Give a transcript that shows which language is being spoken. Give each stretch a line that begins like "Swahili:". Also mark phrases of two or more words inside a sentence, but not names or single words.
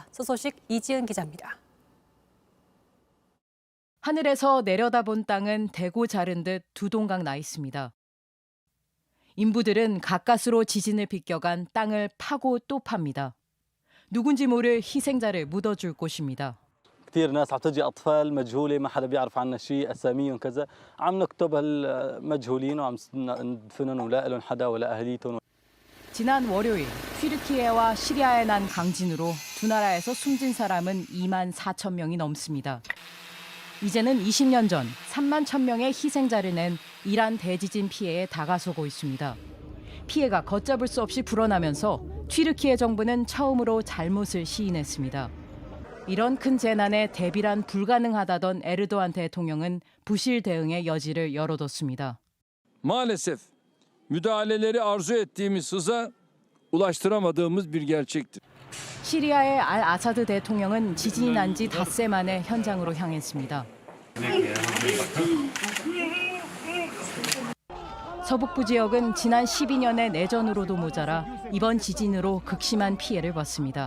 Korean: 소식 이지은 기자입니다. 하늘에서 내려다본 땅은 대고 자른 듯 두 동강 나 있습니다. 인부들은 가까스로 지진을 비껴간 땅을 파고 또 팝니다. 누군지 모를 희생자를 묻어줄 곳입니다.
Arabic: كثير ناس عم تجي اطفال مجهوله ما حدا بيعرف عنها شيء اساميهم كذا عم نكتب هالمجهولين وعم ندفنهم ولا لهم حدا ولا اهليتهم.
Korean: 지난 월요일 튀르키예와 시리아에 난 강진으로 두 나라에서 숨진 사람은 2만 4천 명이 넘습니다. 이제는 20년 전 3만 1천 명의 희생자를 낸 이란 대지진 피해에 다가서고 있습니다. 피해가 걷잡을 수 없이 불어나면서 튀르키예 정부는 처음으로 잘못을 시인했습니다. 이런 큰 재난에 대비란 불가능하다던 에르도안 대통령은 부실 대응의 여지를 열어뒀습니다.
Turkish: Maalesef müdahaleleri arzu ettiğimiz hıza ulaştıramadığımız bir gerçektir.
Korean: 시리아의 알 아사드 대통령은 지진이 난 지 닷새 만에 현장으로 향했습니다. 서북부 지역은 지난 12년의 내전으로도 모자라 이번 지진으로 극심한 피해를 봤습니다.